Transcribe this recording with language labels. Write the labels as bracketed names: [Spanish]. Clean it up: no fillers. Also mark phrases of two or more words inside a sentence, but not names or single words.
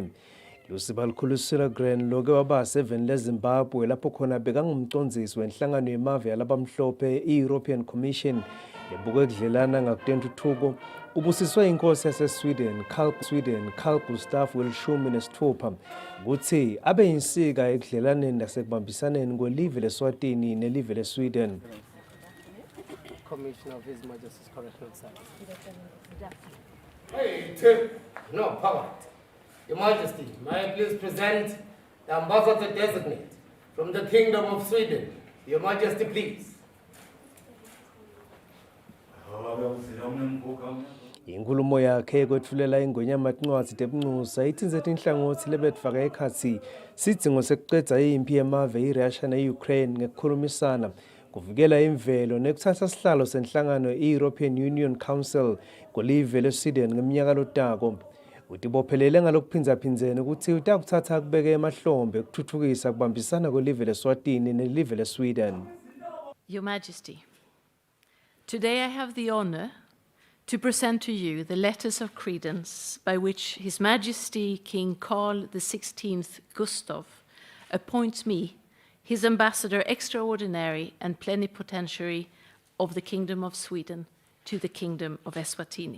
[Swati] Lusiba likhulu Sonagren loke waba 7 leZimbabwe lapho khona bekangumcondzisi wenhlangano yemave yalabamhlophe i-European Commission lebuke kudlelana ngakutentuthuko ubusiswe inkosi yaseSweden Carl Gustaf welishumi nesithupha ukuthi abe yinsika ekudlelaneni nasekubambisaneni kwelive leSwatini nelive leSweden. [English] Commissioner of His Majesty's Correctional Service. Hey, Tim. No, power. Your Majesty, may I please present the ambassador designate from the Kingdom of Sweden. Your Majesty, please. [Swati] Inkulumo yakhe kwetfulela ingonyama tincwadzi tebuncusa ithinze tinhlangothi lebetfaka ekhatsi sidzingo sekucedza impi yemave iRussia ne-Ukraine ngekukhulumisana kuvikela imvelo nekuthatha sihlalo senhlangano i-European Union Council kulive leSweden ngeminyaka lotako. Utibophelele ngalokuphindzaphindze ukuthi utakuthatha kubeke emahlombe kuthuthukisa kubambisana kwelive leSwatini nelive leSweden. [English] Your Majesty, today I have the honor to present to you the letters of credence by which His Majesty King Carl XVI Gustaf appoints me his ambassador extraordinary and plenipotentiary of the Kingdom of Sweden to the Kingdom of Eswatini.